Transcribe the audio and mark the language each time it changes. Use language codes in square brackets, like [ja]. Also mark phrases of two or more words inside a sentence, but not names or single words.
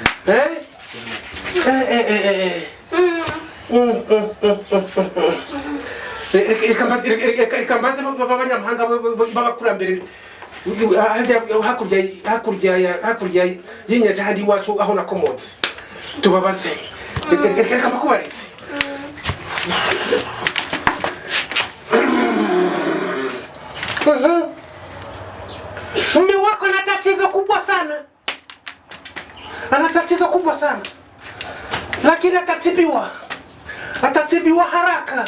[rw] Reka mbaze b'abanyamahanga b'abakurambere hakurya y'inyanja handi iwacu aho nakomotse tubabaze. Reka mbakubarize. [sw] Mume wako ana tatizo kubwa sana, lakini atatibiwa haraka.